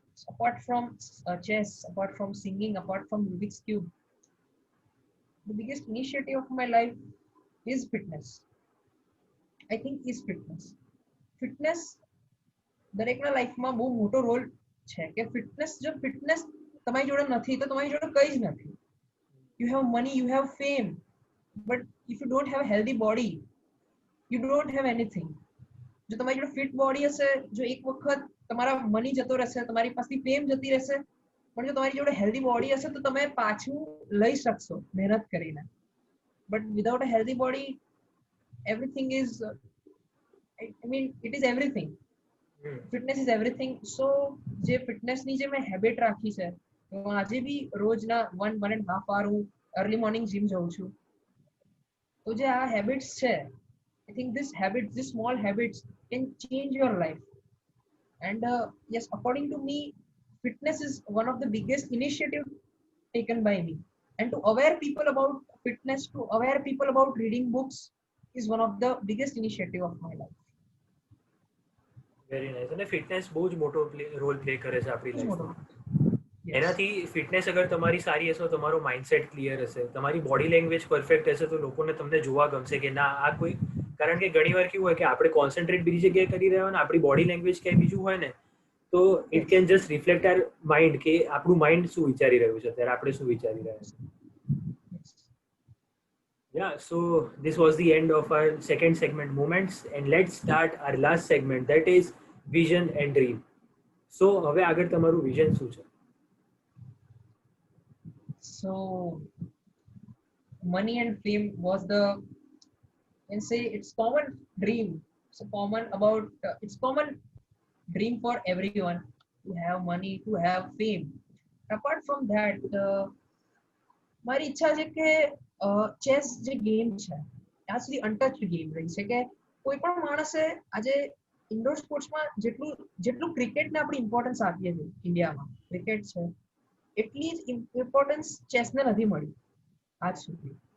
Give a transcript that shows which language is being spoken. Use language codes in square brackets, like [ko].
[en] Apart from chess, apart from singing, apart from Rubik's Cube, the biggest initiative of my life is fitness. I think is fitness. [gu] Fitness દરેકના લાઈફમાં બહુ મોટો role છે કે fitness જો fitness તમારી જોડે નથી તો તમારી જોડે કંઈ જ નથી. [en] You have money, you have fame, but if you don't have a healthy body, you don't have anything. [gu] જો તમારી જોડે ફિટ બોડી હશે, જો એક વખત તમારા મની જતો રહેશે, તમારી પાસેથી ફેમ જતી રહેશે, પણ જો તમારી જોડે હેલ્ધી બોડી હશે તો તમે પાછું લઈ શકશો મહેનત કરીને. [en] But without a healthy body everything is I mean it is everything. Fitness is everything. [gu] સો જે ફિટનેસની જે મેં હેબિટ રાખી છે હું આજે બી રોજના 1.5 hour હું અર્લી મોર્નિંગ જીમ જાઉં છું. તો જે આ હેબિટ્સ છે [en] I think this habits, these small habits can change your life. And yes, according to me, fitness is one of the biggest initiative taken by me. And to aware people about fitness, to aware people about reading books is one of the biggest initiative of my life. Very nice. [gu] અને fitness બહુ જ મોટો role play કરે છે આપણી લાઈફમાં. એનાથી fitness અગર તમારી સારી હશે તમારો માઇન્ડસેટ ક્લિયર હશે, તમારી બોડી લેંગ્વેજ પરફેક્ટ હશે તો લોકોને તમને જોવા ગમશે કે ના આ કોઈ, કારણ કે ઘણી વાર કેવું હોય કે આપણે કોન્સન્ટ્રેટ બીજી જગ્યાએ કરી રહ્યા હોય ને આપણી બોડી લેંગ્વેજ ક્યાંય બીજું હોય ને તો [en] it can just reflect our mind [gu] કે આપણું માઇન્ડ શું વિચારી રહ્યું છે ત્યારે આપણે શું વિચારી રહ્યા છે. [en] Yeah, so this was the end of our second segment, moments, and let's start our last segment, that is vision and dream. So [gu] હવે આગળ તમારું વિઝન શું છે? [en] So money and fame was the, can say it's common dream. It's a common about it's common dream for everyone to have money, to have fame. Apart from that, [gu] મારી ઈચ્છા છે કે chess જે game છે ત્યાં સુધી untouch game રહી છે કે કોઈ પણ માણસે આજે ઇન્ડોર સ્પોર્ટ્સમાં જેટલું ક્રિકેટને આપણે ઇમ્પોર્ટન્સ આપીએ છીએ ઇન્ડિયામાં ક્રિકેટ છે એટલી જ ઇમ્પોર્ટન્સ ચેસને નથી મળી આજ સુધી.